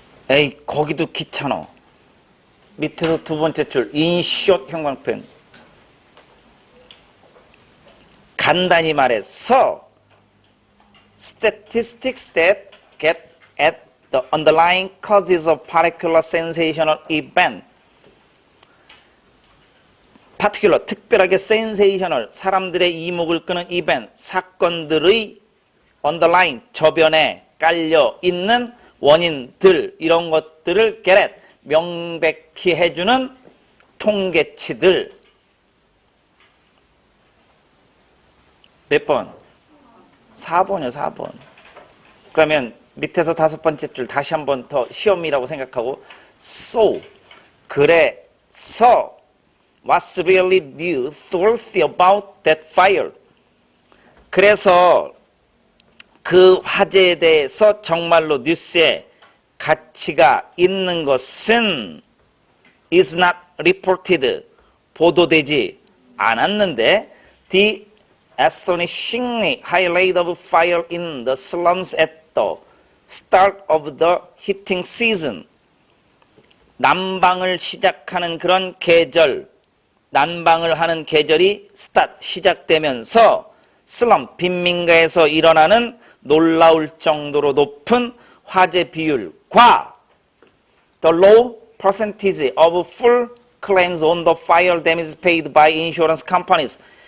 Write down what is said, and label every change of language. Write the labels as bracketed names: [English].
[Korean] 에이 거기도 귀찮아. 밑에서 두 번째 줄 in short 형광펜. [English] 간단히 말해서 statistics that get at the underlying causes of particular sensational event. [Korean] particular 특별하게 sensational 사람들의 이목을 끄는 event 사건들의 underlying 저변에 깔려 있는 원인들 이런 것들을 get at 명백히 해주는 통계치들. 몇 번? 4번이요 4번. 그러면 밑에서 다섯 번째 줄 다시 한 번 더 시험이라고 생각하고 so 그래서 what's really newsworthy about that fire. [English] 그래서 그 화재에 대해서 정말로 뉴스에 가치가 있는 것은 is not reported 보도되지 않았는데 the astonishingly high rate of fire in the slums at the start of the heating season. 난방을 시작하는 그런 계절, 난방을 하는 계절이 시작되면서 슬럼, 빈민가에서 일어나는 놀라울 정도로 높은 화재 비율과 the low percentage of full claims on the fire damage paid by insurance companies.